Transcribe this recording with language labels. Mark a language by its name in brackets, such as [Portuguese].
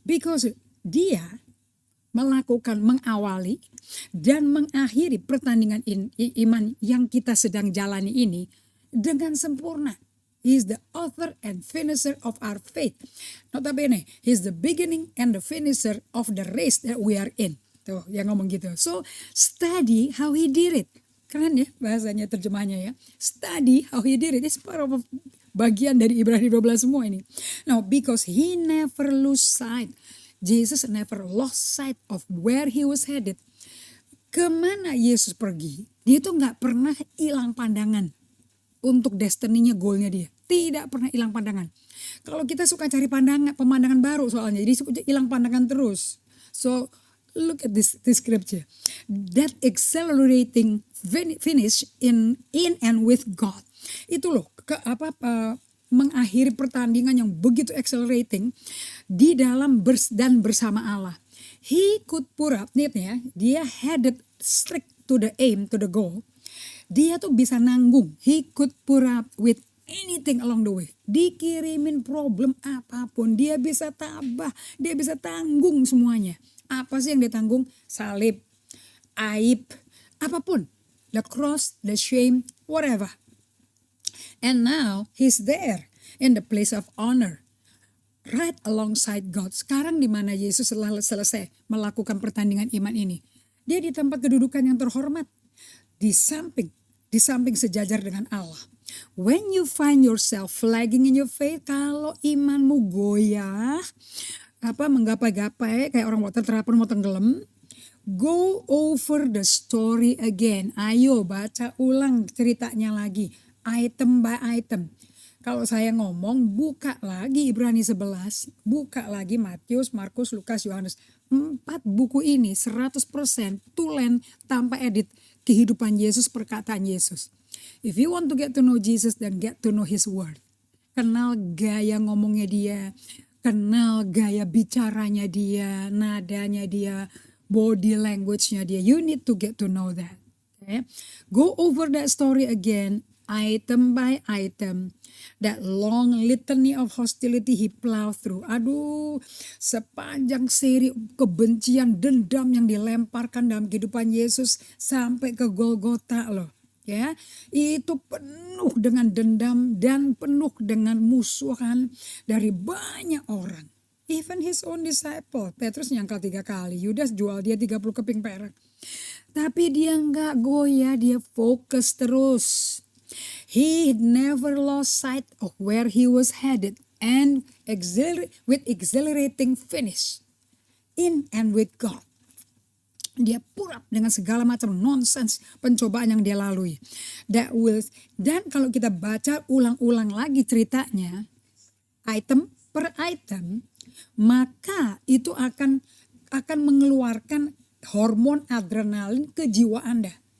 [Indonesian] Because dia mengawali dan mengakhiri pertandingan iman yang kita sedang jalani ini dengan sempurna. [English] He is the author and finisher of our faith. Notabene, he is the beginning and the finisher of the race that we are in. [Indonesian] Tuh, yang ngomong gitu. [English] So, study how he did it. [Indonesian] Keren ya bahasanya, terjemahnya ya. [English] Study how he did it. It's part of [Indonesian] bagian dari Ibrani 12 semua ini. [English] Now, because he never lose sight. Jesus never lost sight of where he was headed. [Indonesian] Kemana Yesus pergi, dia tuh gak pernah hilang pandangan untuk destiny-nya, goalnya dia. Tidak pernah hilang pandangan. Kalau kita suka cari pemandangan baru soalnya, jadi suka hilang pandangan terus. [English] So look at this scripture. That accelerating finish in and with God. [Indonesian] Itu loh, mengakhiri pertandingan yang begitu accelerating di dalam dan bersama Allah. [English] He could put up, dia headed straight to the aim, to the goal. [Indonesian] Dia tuh bisa nanggung. [English] He could put up with anything along the way. [Indonesian] Dikirimin problem apapun, dia bisa tabah, dia bisa tanggung semuanya. Apa sih yang ditanggung? Salib, aib, apapun. [English] The cross, the shame, whatever. And now he's there in the place of honor. Right alongside God. [Indonesian] Sekarang di mana Yesus setelah selesai melakukan pertandingan iman ini. Dia di tempat kedudukan yang terhormat. Di samping sejajar dengan Allah. [English] When you find yourself flagging in your faith, [Indonesian] kalau imanmu goyah, menggapai-gapai kayak orang mau tenggelam, [English] go over the story again. [Indonesian] Ayo baca ulang ceritanya lagi, [English] item by item. [Indonesian] Kalau saya ngomong, buka lagi Ibrani 11, buka lagi Matius, Markus, Lukas, Yohanes. 4 buku ini 100% tulen tanpa edit kehidupan Yesus, perkataan Yesus. [English] If you want to get to know Jesus, then get to know His word. [Indonesian] Kenal gaya ngomongnya dia, kenal gaya bicaranya dia, nadanya dia, body language-nya dia. [English] You need to get to know that. Okay? Go over that story again, item by item. That long litany of hostility he plowed through. [Indonesian] Aduh, sepanjang seri kebencian, dendam yang dilemparkan dalam kehidupan Yesus sampai ke Golgota loh. Ya, itu penuh dengan dendam dan penuh dengan musuhan dari banyak orang. [English] Even his own disciple. [Indonesian] Petrus nyangkal 3 kali. Yudas jual dia 30 keping perak. Tapi dia nggak goyah, dia fokus terus. [English] He never lost sight of where he was headed and with exhilarating finish in and with God. [Indonesian] Dia purap dengan segala macam nonsense pencobaan yang dia lalui. Dan kalau kita baca ulang-ulang lagi ceritanya, item per item, maka itu akan mengeluarkan hormon adrenalin ke jiwa Anda.